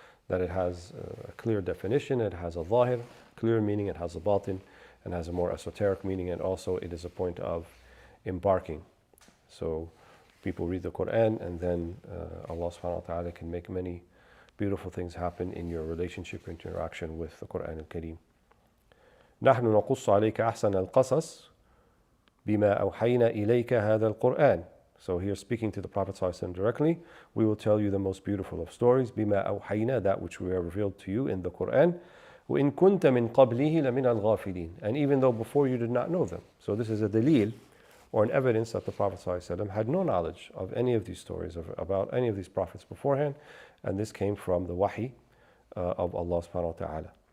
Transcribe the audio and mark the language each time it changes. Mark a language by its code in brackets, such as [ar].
[en] That it has a clear definition, it has a zahir, clear meaning, it has a batin, and has a more esoteric meaning, and also it is a point of embarking. So people read the Quran, and then Allah subhanahu wa ta'ala can make many beautiful things happen in your relationship, interaction with the Quran al-Kareem. [ar] نحن نقص عليك أحسن القصص بما أوحينا إليك هذا القرآن. [en] So here, speaking to the Prophet ﷺ directly, we will tell you the most beautiful of stories, [ar] بما أوحينا, [en] that which we have revealed to you in the Quran. [ar] وإن كنت من قبله لمن الغافلين, [en] and even though before you did not know them. So this is a dalil, or an evidence that the Prophet ﷺ had no knowledge of any of these stories, about any of these prophets beforehand, and this came from the wahi of Allah subhanahu wa ta'ala.